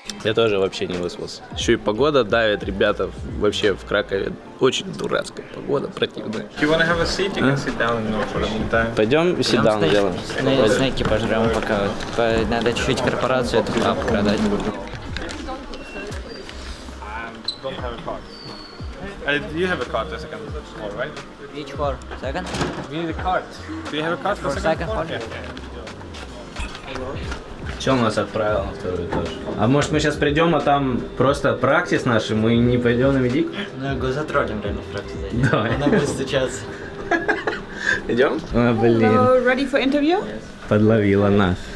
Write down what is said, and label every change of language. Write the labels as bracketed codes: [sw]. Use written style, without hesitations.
[ru] Я тоже вообще не выспался. Еще и погода давит, ребята, вообще в Кракове очень дурацкая погода, противная. Пойдем sit-down делаем. Снеки пожрем пока. Надо чуть-чуть корпорацию эту продать. [en] Do you have a card for second floor, right? Which for second? We need a card. Do you have a card for second floor? [ru] Че он нас отправил на второй этаж? А может мы сейчас придем, а там просто практис наш, и мы не пойдем на медик? Ну его затроллим реально в практике. Давай. Она будет стучаться. Идем? А, блин. [en] Hello, ready for interview? [ru] Подловила нас.